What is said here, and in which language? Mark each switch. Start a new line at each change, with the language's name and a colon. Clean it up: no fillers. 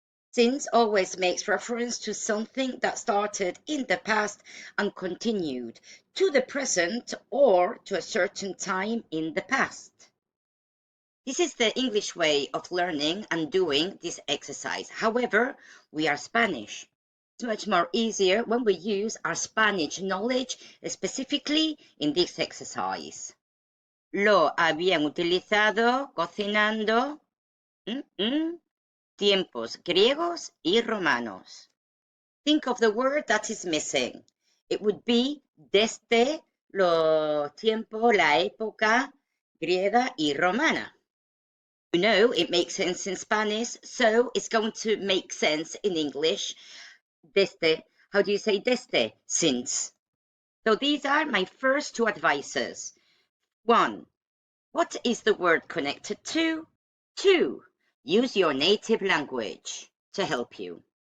English: Since always makes reference to something that started in the past and continued to the present or to a certain time in the past. This is the English way of learning and doing this exercise. However, we are Spanish. It's much more easier when we use our Spanish knowledge specifically in this exercise.
Spanish: Lo habían utilizado cocinando tiempos griegos y romanos.
English: Think of the word that is missing. It would be
Spanish: desde lo tiempo, la época griega y romana.
English: You know, it makes sense in Spanish, so it's going to make sense in English. Desde, how do you say desde? Since. So these are my first two advices. 1. What is the word connected to? 2. Use your native language to help you.